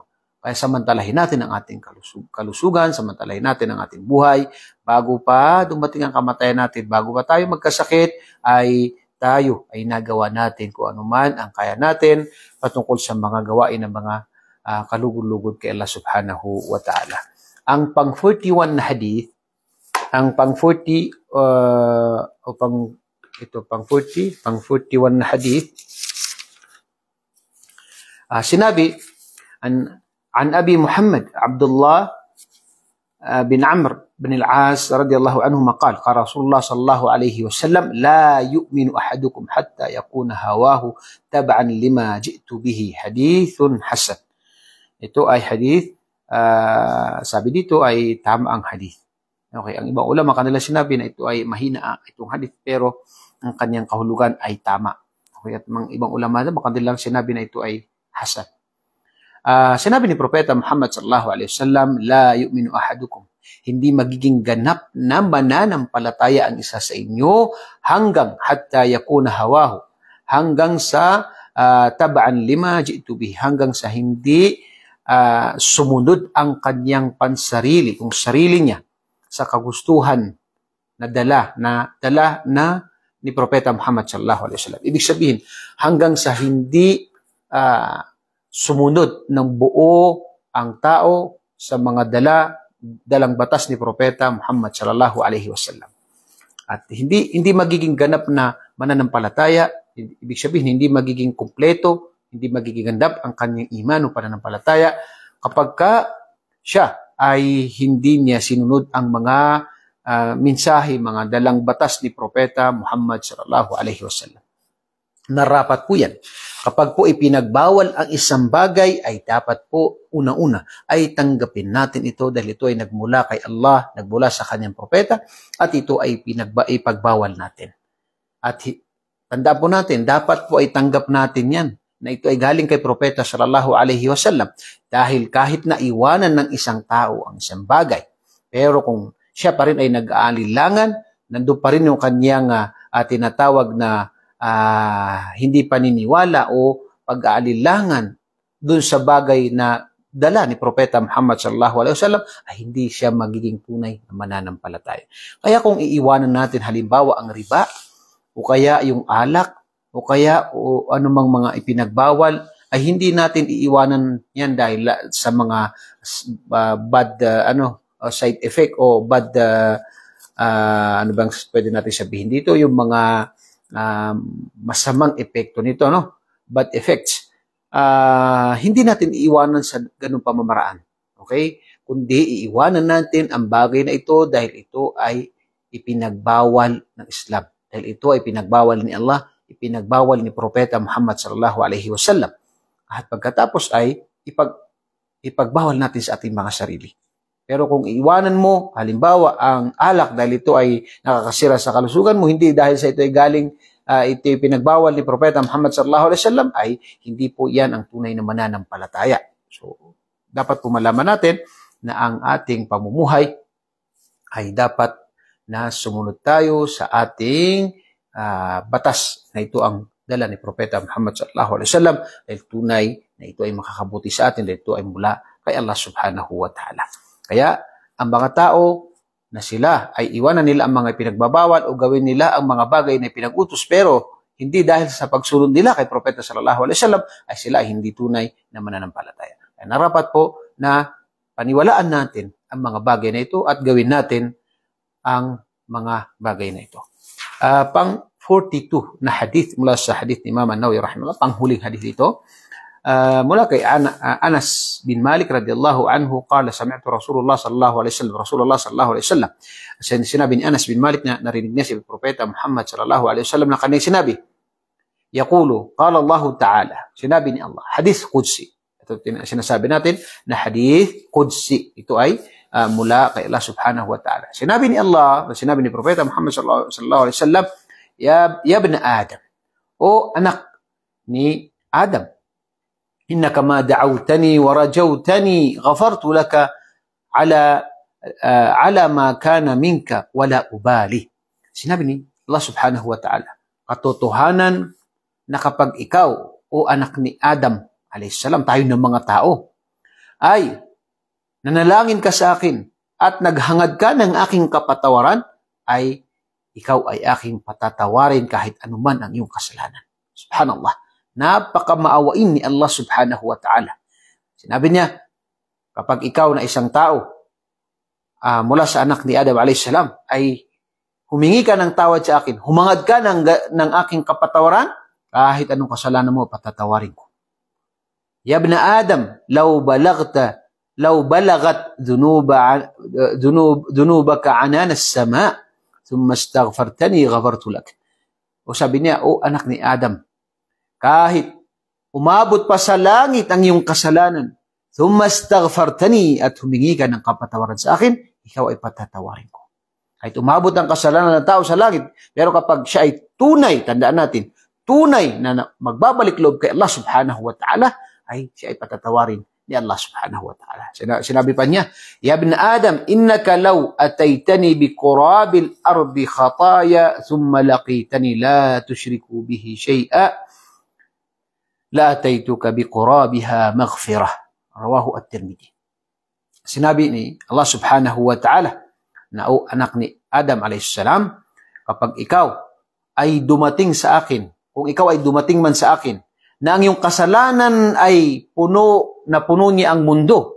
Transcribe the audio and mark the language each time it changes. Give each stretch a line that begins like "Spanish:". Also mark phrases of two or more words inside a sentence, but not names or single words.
Filipino: Kaya samantalahin natin ang ating kalusugan, samantalahin natin ang ating buhay, bago pa dumating ang kamatayan natin, bago pa tayo magkasakit, ay tayo ay nagawa natin kung ano man ang kaya natin patungkol sa mga gawain ng mga kalugod-lugod kay Allah
Arabic: سبحانه وتعالى.
Filipino: Ang pang 41 na hadith, ang pang 40 pang 41 na hadith, sinabi
Arabic: عن أبي محمد عبد الله بن عمرو بن العاص رضي الله عنهما قال قال رسول الله صلى الله عليه وسلم لا يؤمن أحدكم حتى يكون هواه تبعا لما جئت به حديث حسن.
Filipino: Ito ay hadith, sabi dito ay tama ang hadith. Okay, ang ibang ulama kanila sinabi na ito ay mahina itong hadith, pero ang kanyang kahulugan ay tama. Okay, at mga ibang ulama naman kanilang sinabi na ito ay hasan. Sinabi ni Propeta Muhammad
Arabic: صلى الله عليه وسلم, لا يؤمن أحدكم.
Filipino: Hindi magiging ganap na mananampalataya ang isa sa inyo hanggang
Arabic: حتى يكون هواه.
Filipino: Hanggang sa
Arabic: تبعا لما جئت به.
Filipino: Hanggang sa hindi sumunod ang kanyang pansarili, kung sarili niya, sa kagustuhan na dala na ni Propeta Muhammad
Arabic: صلى الله عليه وسلم.
Filipino: Ibig sabihin, hanggang sa hindi sumunod ng buo ang tao sa mga dalang batas ni Propeta Muhammad
Arabic: صلى الله عليه وسلم.
Filipino: At hindi magiging ganap na mananampalataya, ibig sabihin hindi magiging kumpleto, hindi magiging ganap ang kanyang iman o pananampalataya kapag siya ay hindi niya sinunod ang mga mensahe, mga dalang batas ni Propeta Muhammad
Arabic: صلى الله عليه وسلم.
Filipino: Narapat po yan. Kapag po ipinagbawal ang isang bagay, ay dapat po una-una ay tanggapin natin ito dahil ito ay nagmula kay Allah, nagmula sa kanyang propeta, at ito ay ipagbawal natin. At tanda po natin, dapat po ay tanggap natin yan, na ito ay galing kay Propeta
Arabic: صلى الله عليه وسلم.
Filipino: Dahil kahit na iwanan ng isang tao ang isang bagay, pero kung siya pa rin ay nag-aalilangan, nandun pa rin yung kanyang tinatawag na hindi paniniwala o pag-aalilangan dun sa bagay na dala ni Propeta Muhammad
Arabic: صلى الله عليه وسلم,
Filipino: ay hindi siya magiging tunay na mananampalataya. Kaya kung iiwanan natin halimbawa ang riba, o kaya yung alak, o kaya anumang mga ipinagbawal, ay hindi natin iiwanan yan dahil sa mga
English: bad side effect
Filipino: o bad ano bang pwede natin sabihin dito, yung mga masamang epekto nito,
English: bad effects.
Filipino: Hindi natin iiwanan sa ganung pamamaraan. Okay? Kundi iiwanan natin ang bagay na ito dahil ito ay ipinagbawal ng Islam. Dahil ito ay pinagbawal ni Allah, ipinagbawal ni Propeta Muhammad
Arabic: صلى الله عليه وسلم.
Filipino: At pagkatapos ay ipagbawal natin sa ating mga sarili. Pero kung iiwanan mo, halimbawa, ang alak dahil ito ay nakakasira sa kalusugan mo, hindi dahil sa ito ay galing, ito ay pinagbawal ni Propeta Muhammad
Arabic: صلى الله عليه وسلم,
Filipino: ay hindi po yan ang tunay na mananampalataya. So, dapat po malaman natin na ang ating pamumuhay ay dapat na sumunod tayo sa ating batas na ito ang dala ni Propeta Muhammad
Arabic: صلى الله عليه وسلم,
Filipino: dahil tunay na ito ay makakabuti sa atin, dahil ito ay mula kay Allah
Arabic: سبحانه وتعالى.
Filipino: Kaya, ang mga tao na sila ay iwanan nila ang mga pinagbabawal o gawin nila ang mga bagay na pinag-utos, pero hindi dahil sa pagsunod nila kay Propeta
Arabic: صلى الله عليه وسلم,
Filipino: ay sila ay hindi tunay na mananampalataya. Kaya narapat po na paniwalaan natin ang mga bagay na ito at gawin natin ang mga bagay na ito. Pang 42 na hadith mula sa hadith ni Imam An-Nawawi rahimahullah, panghuling hadith ito. Mula kay
Arabic: Anas bin Malik رضي الله عنه قال سمعت رسول الله صلى الله عليه وسلم.
Filipino: Sinabi ni Anas bin Malik na narinig niya si Propeta Muhammad
Arabic: صلى الله عليه وسلم
Filipino: na kanyang sinabi,
Arabic: يقول قال الله تعالى,
Filipino: sinabi ni Allah,
Arabic: حديث قدسي.
Filipino: Ito sinasabi natin na
Arabic: حديث قدسي.
Filipino: Ito ay mula kay Allah
Arabic: سبحانه وتعالى.
Filipino: Sinabi ni Allah, sinabi ni Propeta Muhammad
Arabic: صلى الله عليه وسلم, يا ابن آدم,
Filipino: o anak ni Adam,
Arabic: إنك ما دعوتني ورجوتني غفرت لك على ما كان منك ولا أبالي.
Filipino: Sinabi ni Allah
Arabic: سبحانه وتعالى,
Filipino: katotohanan na kapag ikaw, o anak ni Adam
Arabic: عليه السلام,
Filipino: tayo ng mga tao, ay nanalangin ka sa akin at naghangad ka ng aking kapatawaran, ay ikaw ay aking patatawarin kahit anuman ang iyong kasalanan. Subhanallah. Napakamaawain ni Allah
Arabic: سبحانه وتعالى.
Filipino: Sinabi niya, kapag ikaw na isang tao mula sa anak ni Adam
Arabic: عليه السلام
Filipino: ay humingi ka ng tawad sa akin, humangad ka ng aking kapatawaran, kahit anong kasalanan mo, patatawarin ko.
Arabic: يا ابن آدم لو بلغت ذنوبك عنان السماء ثم استغفرتني غفرت لك.
Filipino: O sabi niya, o anak ni Adam, kahit umabot pa sa langit ang iyong kasalanan,
Arabic: ثم استغفرتني,
Filipino: at humingi ka ng kapatawaran sa akin, ikaw ay patatawarin ko. Kahit umabot ang kasalanan ng tao sa langit, pero kapag siya ay tunay, tandaan natin, tunay na magbabalik loob kay Allah
Arabic: سبحانه وتعالى,
Filipino: ay siya ay patatawarin ni Allah
Arabic: سبحانه وتعالى.
Filipino: Sinabi pa niya,
Arabic: يا ابن آدم إنك لو أتيتني بقراب الأرض خطايا ثم لقيتني لا تشرك بي شيئا لأتيتك بقرابها مغفرة. رواه الترمذي.
Filipino: Sinabi ni Allah
Arabic: سبحانه وتعالى
Filipino: na, o anak ni Adam
Arabic: عليه السلام,
Filipino: kapag ikaw ay dumating sa akin, kung ikaw ay dumating man sa akin, na ang iyong kasalanan ay puno niya ang mundo.